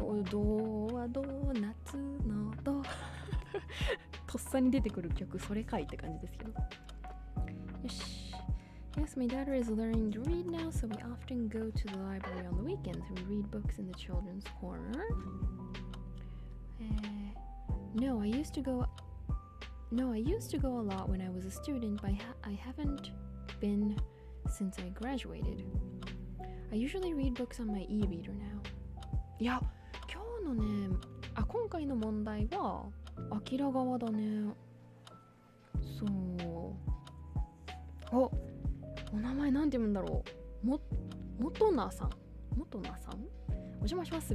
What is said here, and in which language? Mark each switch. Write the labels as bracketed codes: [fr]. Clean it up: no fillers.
[ja] ドはドーナツのドとっさに出てくる曲それかいって感じですけど。よし。 [en] Yes, my daughter is learning to read now, so we often go to the library on the weekends. We read books in the children's corner. No, I used to go a lot when I was a student, but I haven't been since I graduated. I usually read books on my e-reader now. [ja] いや、今日のね、今回の問題はアキラ側だね。そう。お名前なんて読むんだろう。もとなさん。お邪魔します。